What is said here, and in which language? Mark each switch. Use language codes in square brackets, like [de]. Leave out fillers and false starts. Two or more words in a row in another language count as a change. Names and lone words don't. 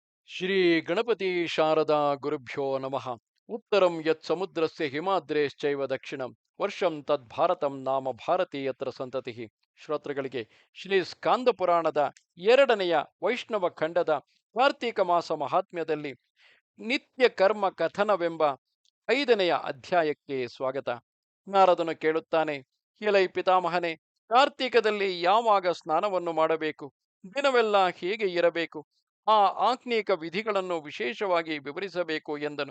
[sa] ಶ್ರೀ ಗಣಪತಿ ಶಾರದಾ ಗುರುಭ್ಯೋ ನಮಃ. ಉತ್ತರಂ ಯತ್ ಸಮುದ್ರಸ್ಯ ಹಿಮಾದ್ರೇಶ್ಚೈವ ದಕ್ಷಿಣಂ ವರ್ಷಂ ತದ್ ಭಾರತಂ ನಾಮ ಭಾರತೀಯತ್ರ ಸಂತತಿಃ. [kn] ಶ್ರೋತೃಗಳಿಗೆ ಶ್ರೀ ಸ್ಕಾಂದ ಪುರಾಣದ ಎರಡನೆಯ ವೈಷ್ಣವ ಖಂಡದ ಕಾರ್ತೀಕ ಮಾಸ ಮಹಾತ್ಮ್ಯದಲ್ಲಿ ನಿತ್ಯ ಕರ್ಮ ಕಥನವೆಂಬ ಐದನೆಯ ಅಧ್ಯಾಯಕ್ಕೆ ಸ್ವಾಗತ. ನಾರದನು ಕೇಳುತ್ತಾನೆ, ಎಲೈ ಪಿತಾಮಹನೇ, ಕಾರ್ತೀಕದಲ್ಲಿ ಯಾವಾಗ ಸ್ನಾನವನ್ನು ಮಾಡಬೇಕು, ದಿನವೆಲ್ಲ ಹೇಗೆ ಇರಬೇಕು, ಆ ಆಜ್ಞಿಕ ವಿಧಿಗಳನ್ನು ವಿಶೇಷವಾಗಿ ವಿವರಿಸಬೇಕು ಎಂದನು.